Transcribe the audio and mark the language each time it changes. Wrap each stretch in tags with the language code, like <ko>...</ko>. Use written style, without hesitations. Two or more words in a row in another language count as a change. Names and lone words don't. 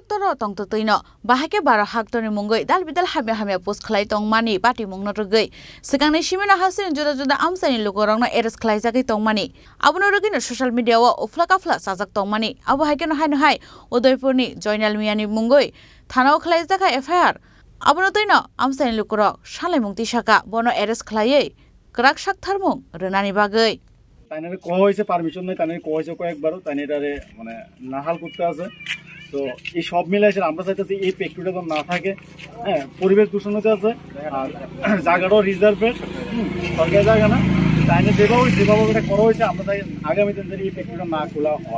<trp>to ro tong to toino bahake barahak to ni mungai dal bidal hamya post khlai tong mani party mungno rugai sikangnai simena hasin juda juda amsani lukorong na eres khlaijagai tong mani abono rugai no</trp> <en>social media</en> <trp>wa ufla kafla sajak tong mani abo haike no hai Udaipurni Joinal Miani mungai thanao khlaijaga FIR abono toino amsani lukorok salai mungti saka bono eres khlaiei krak sak tharmung renani bagai</trp> <bn>তাইনারে কোয়া হয়েছে পারমিশন নাই তাইনারে কোয়া হয়েছে কয়েকবারও তাইনারে মানে নাহাল করতে আছে তো এই সব মিলে এসে আমরা চাইতেছি এই ফ্যাক্টরিটা তো না থাকে হ্যাঁ পরিবেশ দূষণ হতে আছে আর জায়গাটাও রিজার্ভের সরকারি জায়গা না তাইনে যেভাবে এটা করা হয়েছে আমরা চাই আগামী দিন এই ফ্যাক্টরিটা না খোলা হয়</bn>